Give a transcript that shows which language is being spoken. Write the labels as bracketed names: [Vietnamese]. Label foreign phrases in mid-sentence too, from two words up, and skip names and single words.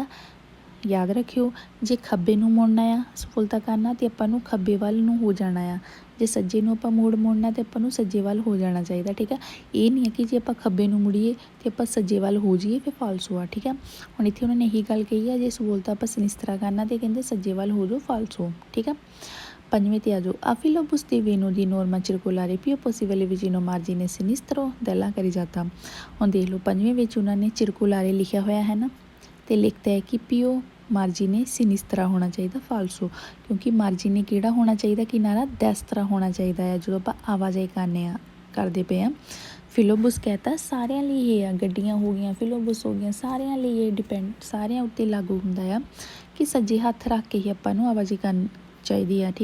[Punjabi] ਯਾਦ ਰੱਖਿਓ ਜੇ ਖੱਬੇ ਨੂੰ ਮੁੜਨਾ ਆ ਸਹੂਲਤਾਂ ਕਰਨਾ ਅਤੇ ਆਪਾਂ ਨੂੰ ਖੱਬੇ ਵੱਲ ਨੂੰ ਹੋ ਜਾਣਾ ਆ, ਜੇ ਸੱਜੇ ਨੂੰ ਆਪਾਂ ਮੋੜਨਾ ਅਤੇ ਆਪਾਂ ਨੂੰ ਸੱਜੇ ਵੱਲ ਹੋ ਜਾਣਾ ਚਾਹੀਦਾ, ਠੀਕ ਆ। ਇਹ ਨਹੀਂ ਹੈ ਕਿ ਜੇ ਆਪਾਂ ਖੱਬੇ ਨੂੰ ਮੁੜੀਏ ਅਤੇ ਆਪਾਂ ਸੱਜੇ ਵੱਲ ਹੋ ਜਾਈਏ ਫਿਰ ਫਾਲਸੋ ਆ, ਠੀਕ ਆ। ਹੁਣ ਇੱਥੇ ਉਹਨਾਂ ਨੇ ਇਹੀ ਗੱਲ ਕਹੀ ਆ ਜੇ ਸਹੂਲਤਾਂ ਆਪਾਂ ਸਿਨਿਸਤਰਾ ਕਰਨਾ ਅਤੇ ਕਹਿੰਦੇ ਸੱਜੇ ਵੱਲ ਹੋ ਜਾਓ ਫਾਲਸੋ, ਠੀਕ ਆ। ਪੰਜਵੇਂ 'ਤੇ ਆ ਜਾਓ। [Italian] A filobus devono di norma circolare più possibile vicino margine sinistro della carreggiata। [Punjabi] ਹੁਣ ਦੇਖ ਲਓ ਪੰਜਵੇਂ ਵਿੱਚ ਉਹਨਾਂ ਨੇ ਚਿਰਕੁਲਾਰੇ ਲਿਖਿਆ ਹੋਇਆ ਹੈ ਨਾ, ਅਤੇ ਲਿਖਤਾ ਹੈ ਕਿ [Italian] più margine sinistra [Punjabi] ਹੋਣਾ ਚਾਹੀਦਾ ਫਾਲਸੋ, ਕਿਉਂਕਿ ਮਾਰਜੀਨੇ ਕਿਹੜਾ ਹੋਣਾ ਚਾਹੀਦਾ ਕਿਨਾਰਾ, ਦੈਸਤਰਾ ਹੋਣਾ ਚਾਹੀਦਾ ਹੈ ਜਦੋਂ ਆਪਾਂ ਆਵਾਜਾਈ ਕਰਦੇ ਪਏ ਆ। ਫਿਲੋਬਸ ਕਹਿਤਾ ਸਾਰਿਆਂ ਲਈ ਇਹ ਆ, ਗੱਡੀਆਂ ਹੋ ਗਈਆਂ, ਫਿਲੋਬਸ ਹੋ ਗਈਆਂ, ਸਾਰਿਆਂ ਲਈ ਇਹ ਡਿਪੈਂਡ, ਸਾਰਿਆਂ ਉੱਤੇ ਲਾਗੂ ਹੁੰਦਾ ਆ ਕਿ ਸੱਜੇ ਹੱਥ ਰੱਖ ਕੇ ਹੀ ਆਪਾਂ ਨੂੰ ਆਵਾਜਾਈ ਕਰਨੀ ਚਾਹੀਦੀ ਆ।